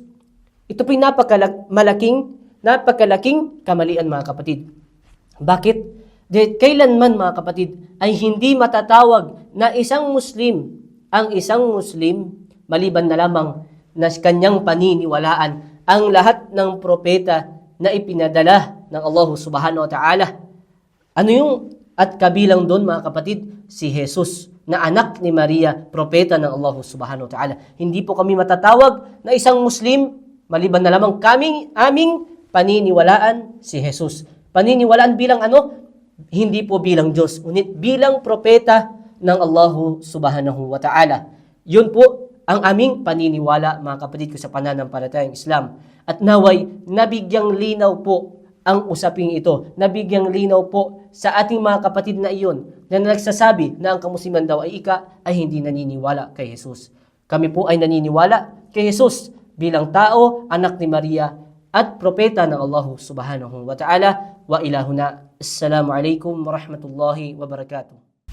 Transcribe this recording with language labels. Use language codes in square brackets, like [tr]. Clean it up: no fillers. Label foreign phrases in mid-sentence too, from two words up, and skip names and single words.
[tl] Ito po'y napakalaking kamalian mga kapatid. Bakit? Kailanman mga kapatid ay hindi matatawag na isang Muslim ang isang Muslim maliban na lamang na kanyang paniniwalaan ang lahat ng propeta na ipinadala ng Allah [ar] سبحانه وتعالى. [tl] Ano yung at kabilang doon mga kapatid? Si Jesus na anak ni Maria, propeta ng Allah [ar] سبحانه وتعالى. [tl] Hindi po kami matatawag na isang Muslim maliban na lamang aming paniniwalaan si Jesus. Paniniwalaan bilang ano? Hindi po bilang Diyos, ngunit bilang propeta ng Allah [ar] سبحانه وتعالى. [tl] Yun po ang aming paniniwala mga kapatid ko sa pananampalatayang Islam. At naway, nabigyang linaw po ang usaping ito. Nabigyang linaw po sa ating mga kapatid na iyon na nagsasabi na ang kamusliman daw ay hindi naniniwala kay Jesus. Kami po ay naniniwala kay Jesus bilang tao, anak ni Maria, at propeta ng Allah [ar] سبحانه وتعالى. وإلهنا. السلام عليكم ورحمة الله وبركاته.